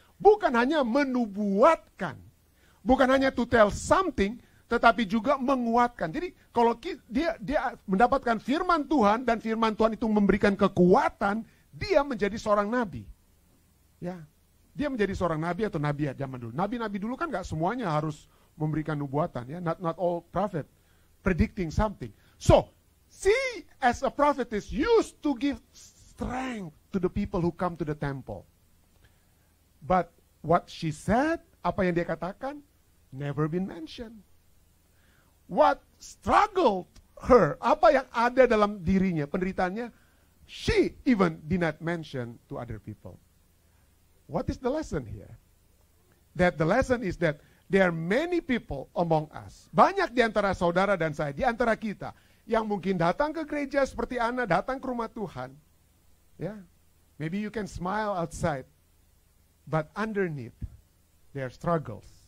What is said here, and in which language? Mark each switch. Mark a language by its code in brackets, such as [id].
[id] Bukan hanya menubuatkan, bukan hanya [en] to tell something, [id] tetapi juga menguatkan. Jadi kalau dia mendapatkan firman Tuhan dan firman Tuhan itu memberikan kekuatan, dia menjadi seorang nabi. Ya, dia menjadi seorang nabi atau nabiat zaman dulu. Nabi-nabi dulu kan gak semuanya harus memberikan nubuatan, ya. [en] Not all prophet predicting something. So, she as a prophetess used to give strength to the people who come to the temple. But what she said, [id] apa yang dia katakan, [en] never been mentioned. What struggled her, [id] apa yang ada dalam dirinya, penderitaannya, [en] she even did not mention to other people. What is the lesson here? That the lesson is that there are many people among us. [id] Banyak di antara saudara dan saya, di antara kita, yang mungkin datang ke gereja seperti Ana, datang ke rumah Tuhan. [en] Ya, maybe you can smile outside, but underneath, there are struggles.